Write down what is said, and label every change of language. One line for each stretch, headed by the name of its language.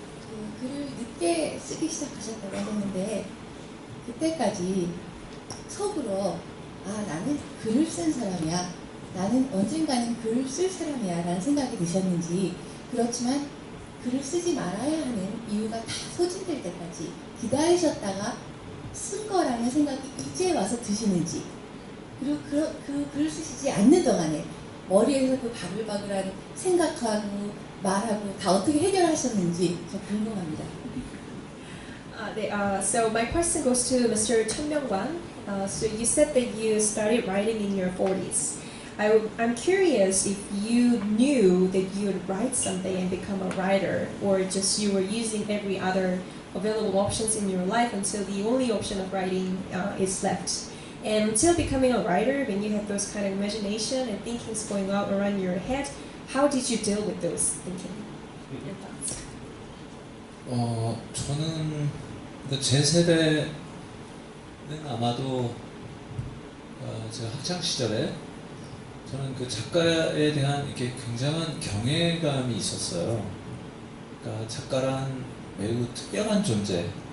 Korean: 그 글을 늦게 쓰기 시작하셨다고 하셨는데 그때까지 속으로 나는 글을 쓴 사람이야, 나는 언젠가는 글을 쓸 사람이야 라는 생각이 드셨는지, 그렇지만 글을 쓰지 말아야 하는 이유가 다 소진될 때까지 기다리셨다가 쓴 거라는 생각이 이제 와서 드시는지, 그리고 그 글을 쓰시지 않는 동안에 머리에서 그 바글바글한 생각하고 말하고 다 어떻게 해결하셨는지 저 궁금합니다.
English: So my question goes to Mr. Chun Myung-kwan. So you said that you started writing in your 40s. I'm curious if you knew that you would write someday and become a writer, or just you were using every other available options in your life until the only option of writing is left. And until becoming a writer, when you had those kind of imagination and thinkings going out around your head, how did you deal with those thinking and thoughts?
Korean: 저는 제 세대는 아마도 제가 학창 시절에 저는 그 작가에 대한 이렇게 굉장한 경외감이 있었어요. 그러니까 작가란 매우 특별한 존재.